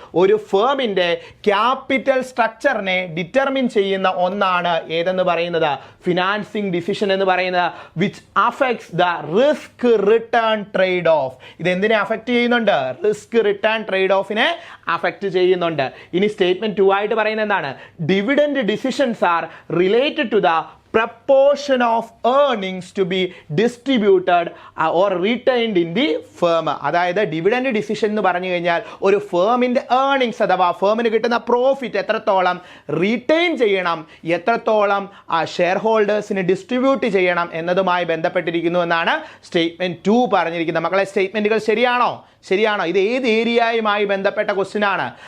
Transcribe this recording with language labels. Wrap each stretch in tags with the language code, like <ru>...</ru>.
<ml>ഒരു ഫേമിന്റെ capital സ്ട്രക്ചറിനെ determine ചെയ്യുന്ന ഒന്നാണ് ഏതെന്ന് പറയുന്നത്?</ml> <en>financing decision</en> <ml>എന്ന് പറയുന്നത്</ml> <en>Which affects the risk return trade off.</en> <ml>ഇത് എന്തിനെ അഫക്ട് ചെയ്യുന്നുണ്ട്? റിസ്ക് റിട്ടേൺ ട്രേഡ് ഓഫിനെ അഫക്ട് ചെയ്യുന്നുണ്ട്. ഇനി സ്റ്റേറ്റ്മെന്റ് 2 ആയിട്ട് പറയുന്നത് എന്താണ്?</ml> <en>Dividend decisions are related to the proportion of earnings to be distributed or retained in the firm.</en> <ml>അതായത് ഡിവിഡൻഡ് ഡിസിഷൻ എന്ന് പറഞ്ഞു കഴിഞ്ഞാൽ ഒരു ഫേമിന്റെ ഏർണിങ്സ് അഥവാ ഫേമിന് കിട്ടുന്ന പ്രോഫിറ്റ് എത്രത്തോളം റീറ്റെയിൻ ചെയ്യണം, എത്രത്തോളം ഷെയർ ഹോൾഡേഴ്സിന് ഡിസ്ട്രിബ്യൂട്ട് ചെയ്യണം എന്നതുമായി ബന്ധപ്പെട്ടിരിക്കുന്നു എന്നാണ് സ്റ്റേറ്റ്മെന്റ് 2 പറഞ്ഞിരിക്കുന്നത്. മക്കളെ, സ്റ്റേറ്റ്മെന്റുകൾ ശരിയാണോ? ഇത് ഏത് ഏരിയയുമായി ബന്ധപ്പെട്ട ക്വസ്റ്റ്യൻ ആണ്?</ml>